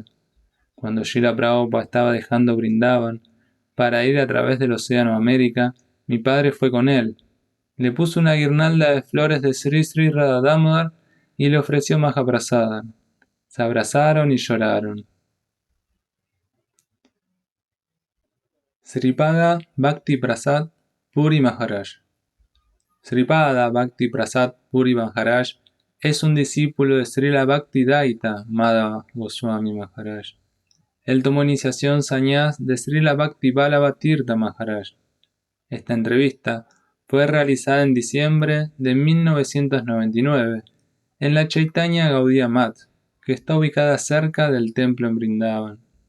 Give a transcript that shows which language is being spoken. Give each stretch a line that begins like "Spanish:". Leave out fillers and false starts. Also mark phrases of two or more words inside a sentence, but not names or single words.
Spanish: Cuando Srila Prabhupada estaba dejando Brindavan para ir a través del Océano América, mi padre fue con él. Le puso una guirnalda de flores de Sri Sri Radha Damodar y le ofreció Mahaprasada. Se abrazaron y lloraron. Sripada Bhakti Prasad Puri Maharaj. Sripada Bhakti Prasad Puri Maharaj es un discípulo de Srila Bhaktidaita Madhava Goswami Maharaj. Él tomó iniciación sañás de Srila Bhakti Vallabha Tirtha Maharaj. Esta entrevista fue realizada en diciembre de 1999 en la Chaitanya Gaudiya Math, que está ubicada cerca del templo en Brindavan.